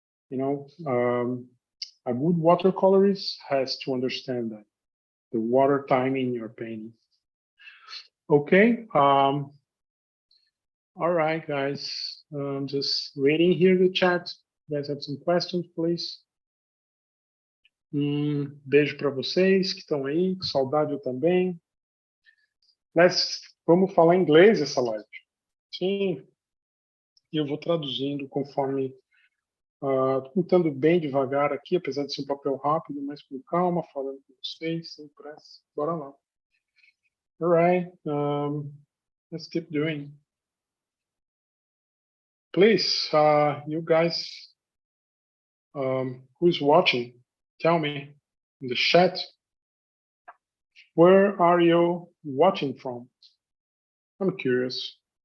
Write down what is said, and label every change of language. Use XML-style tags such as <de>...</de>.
<en>A good watercolorist has to understand that the water timing in your painting. Okay. All right, guys. Just reading here the chat. You guys have some questions, please?</en> <pt>Beijo para vocês que estão aí. Saudade eu também. Vamos falar inglês essa live. Sim, e eu vou traduzindo conforme, tentando bem devagar aqui, apesar de ser um papel rápido, mas com calma, falando com vocês, sem pressa. Bora lá.</pt> <en>All right, let's keep doing. Please, you guys, who's watching, tell me in the chat, where are you watching from? I'm curious.</en>